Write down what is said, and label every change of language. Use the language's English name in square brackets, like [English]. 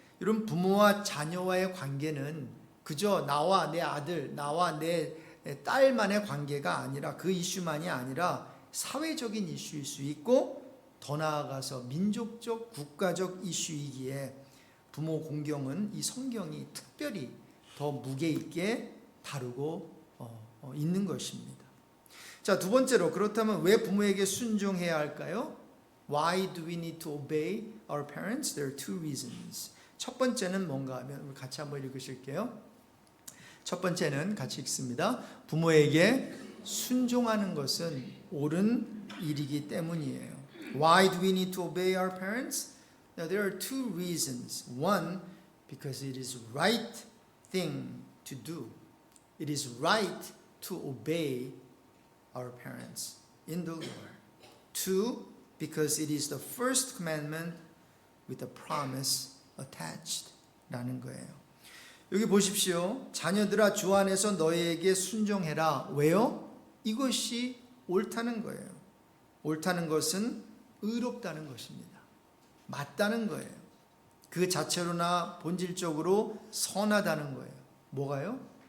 [Korean] 이런 부모와 자녀와의 관계는 그저 나와 내 아들, 나와 내 딸만의 관계가 아니라 그 이슈만이 아니라 사회적인 이슈일 수 있고 더 나아가서 민족적, 국가적 이슈이기에 부모 공경은 이 성경이 특별히 더 무게 있게 다루고 있는 것입니다. 자, 두 번째로 그렇다면 왜 부모에게 순종해야 할까요? [English] Why do we need to obey our parents? There are two reasons. [Korean] 첫 번째는 뭔가 하면 같이 한번 읽으실게요. 첫 번째는 같이 읽습니다. 부모에게 순종하는 것은 옳은 일이기 때문이에요. [English] Why do we need to obey our parents? Now there are two reasons. One, because it is right thing to do. It is right to obey our parents in the Lord. Two, because it is the first commandment with a promise attached. [Korean] 라는 거예요. 여기 보십시오. 자녀들아 주 안에서 너희에게 순종해라. 왜요? 이것이 옳다는 거예요. 옳다는 것은 의롭다는 것입니다. 맞다는 거예요. 그 자체로나 본질적으로 선하다는 거예요. 뭐가요?